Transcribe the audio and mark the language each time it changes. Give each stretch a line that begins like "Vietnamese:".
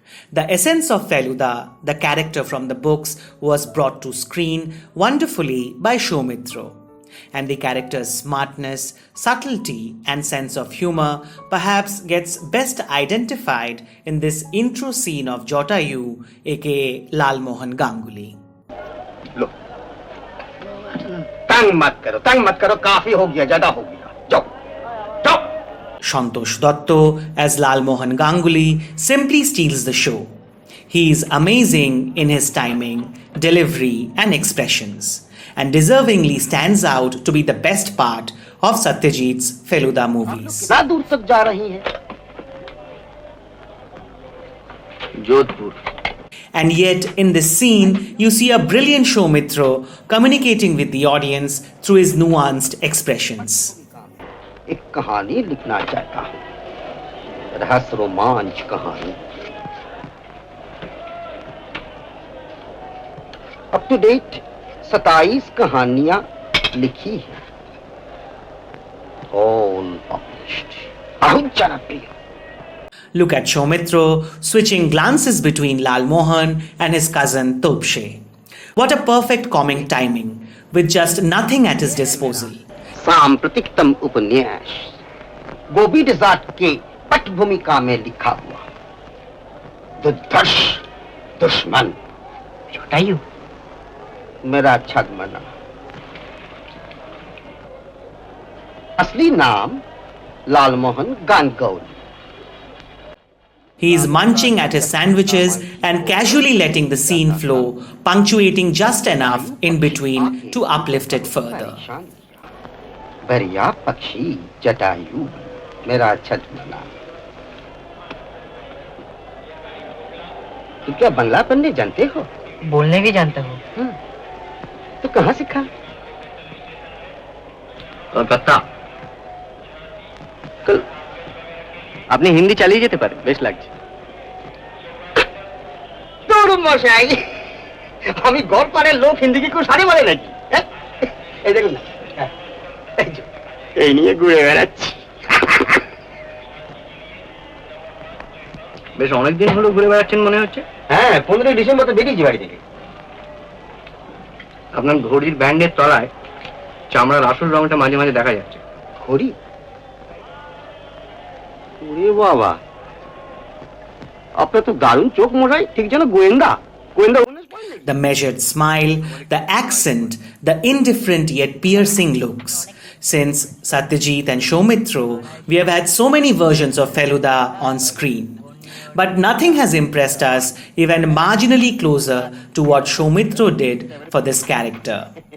English: The essence of Feluda, the character from the books, was brought to screen wonderfully by Soumitra. And the character's smartness, subtlety, and sense of humor perhaps gets best identified in this intro scene of Jatayu, aka Lal Mohan Ganguly.
Hindi: लो तंग मत करो काफी हो गया ज्यादा हो गया जाओ जाओ
English: Santosh Dotto as Lal Mohan Ganguly simply steals the show. He is amazing in his timing, delivery, and expressions, and deservingly stands out to be the best part of Satyajit's Feluda movies.
Hindi: कितना दूर तक जा रही हैं Jodhpur
English: And yet, in this scene, you see a brilliant Soumitra communicating with the audience through his nuanced expressions.
Hindi: एक कहानी लिखना चाहता हूँ रहस्य रोमांच कहानी अप टू डेट 27 कहानियां लिखी हैं
English: all published
Hindi: बहुत जनप्रिय
English: Look at Soumitra switching glances between Lal Mohan and his cousin Topshe. What a perfect comic timing, with just nothing at his disposal.
Hindi: सांप्रतिकतम उपन्यास गोविंद जाट के पट भूमिका में लिखा हुआ दुर्धर्ष दुश्मन छोटायू मेरा छद्मना असली नाम लाल Mohan Ganguly.
English: He is munching at his sandwiches and casually letting the scene flow, punctuating just enough in between to uplift it further.
Hindi: बढ़िया पक्षी जटायु मेरा छद्मना. तुम क्या बंगला पढ़ने जानते हो? बोलने भी जानता हूँ. तो कहाँ सीखा?
Bangla: কলকাতা আপনি হিন্দি চালিয়ে যেতে পারেন বেশ লাগছে তোর মশাই আমি গড়পাড়ের লোক হিন্দি কি কেউ সারি বলে নাকি এই দেখুন না এই নিয়ে ঘুরে বেড়াচ্ছি বেশ অনেকদিন হলো ঘুরে বেড়াচ্ছেন মনে হচ্ছে হ্যাঁ 15 ডিসেম্বর তো বেরিয়েছি বাড়ি থেকে আপনার ঘড়ির ব্যান্ডের তলায় চামড়ার আসল রংটা মাঝে মাঝে দেখা যাচ্ছে ঘড়ি ওরে বাবা আপনার তো দারুণ চোখ মশাই ঠিক যেন গোয়েন্দা গোয়েন্দা
English: The measured smile, the accent, the indifferent yet piercing looks. Since Satyajit and Soumitra, we have had so many versions of Feluda on screen. But nothing has impressed us even marginally closer to what Soumitra did for this character.